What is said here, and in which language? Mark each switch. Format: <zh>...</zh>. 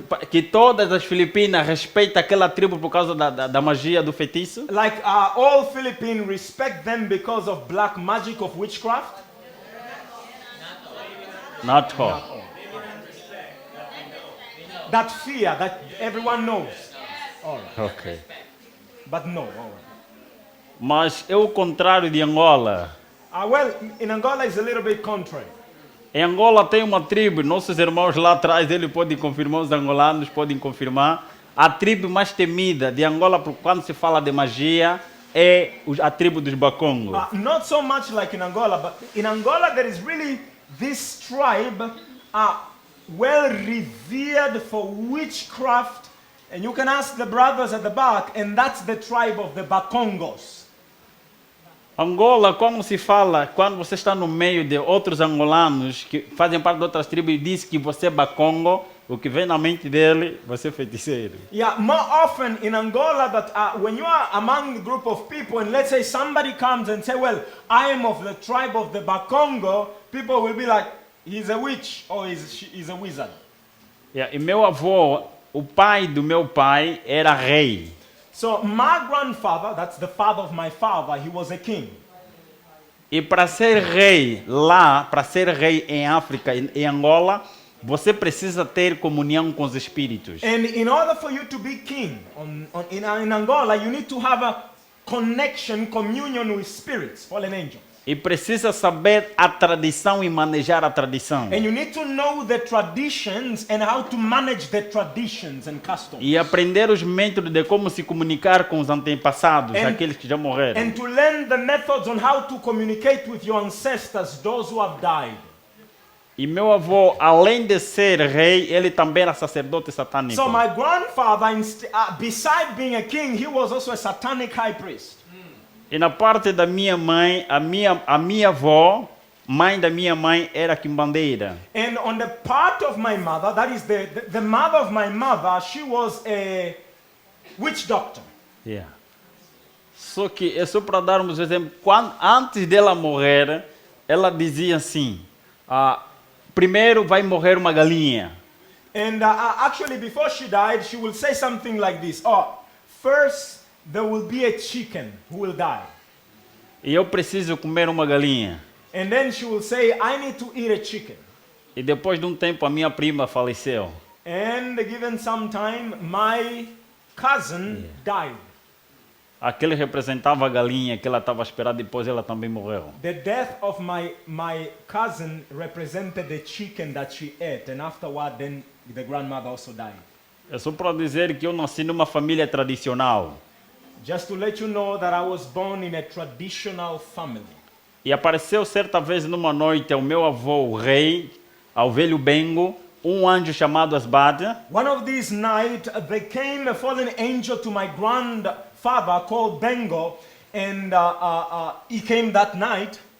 <pt>Que todas as Filipinas respeitam aquela tribo por causa da magia do feitiço?</pt> <en>Like all Philippines respect them because of black magic of witchcraft? Not all. That fear that everyone knows. All right. Ok. But no, all right.</en> <pt>Mas é o contrário de Angola.</pt> <en>Well, in Angola it's a little bit contrary.</en> <pt>Em Angola tem uma tribo, nossos irmãos lá atrás, eles podem confirmar, os angolanos podem confirmar. A tribo mais temida de Angola, por quando se fala de magia, é a tribo dos Bakongo.</pt> <en>Not so much like in Angola, but in Angola there is really this tribe well revered for witchcraft. And you can ask the brothers at the back, and that's the tribe of the Bakongos.</en> <pt>Angola, como se fala, quando você está no meio de outros angolanos que fazem parte de outras tribos e diz que você é Bakongo, o que vem na mente dele, você é feiticeiro.</pt> <en>Yeah, more often in Angola that when you are among a group of people and let's say somebody comes and say, well, I am of the tribe of the Bakongo, people will be like, he's a witch or he's a wizard.</en> <pt>E meu avô, o pai do meu pai, era rei.</pt> <en>So my grandfather, that's the father of my father, he was a king.</en> <pt>E para ser rei lá, para ser rei em África, em Angola, você precisa ter comunhão com os espíritos.</pt> <en>And in order for you to be king in Angola, you need to have a connection, communion with spirits, fallen angels.</en> <pt>E precisa saber a tradição e manejar a tradição.</pt> <en>And you need to know the traditions and how to manage the traditions and customs.</en> <pt>E aprender os métodos de como se comunicar com os antepassados,</pt> <en>And-</en> <pt>aqueles que já morreram.</pt> <en>And to learn the methods on how to communicate with your ancestors, those who have died.</en> <pt>E meu avô, além de ser rei, ele também era sacerdote satânico.</pt> <en>So my grandfather, beside being a king, he was also a satanic high priest.</en> <pt>E na parte da minha mãe, a minha avó, mãe da minha mãe, era quimbandeira.</pt> <en>And on the part of my mother, that is the mother of my mother, she was a witch doctor. Yeah.</en> <pt>Só que é só para darmos um exemplo. Antes dela morrer, ela dizia assim: primeiro vai morrer uma galinha.</pt> <en>And actually, before she died, she will say something like this: first there will be a chicken who will die.</en> <pt>E eu preciso comer uma galinha.</pt> <en>And then she will say, I need to eat a chicken.</en> <pt>E depois de um tempo, a minha prima faleceu.</pt> <en>And given some time, my cousin died.</en> <pt>Aquele representava a galinha que ela estava esperando, depois ela também morreu.</pt> <en>The death of my cousin represented the chicken that she ate, and afterward, then the grandmother also died.</en> <pt>É só para dizer que eu nasci numa família tradicional.</pt> <en>Just to let you know that I was born in a traditional family.</en> <pt>E apareceu certa vez numa noite ao meu avô, o rei, ao velho Bengo, um anjo chamado Asbad.</pt> <en>One of these nights, there came a fallen angel to my grandfather called Bengo, and he came that night.</en>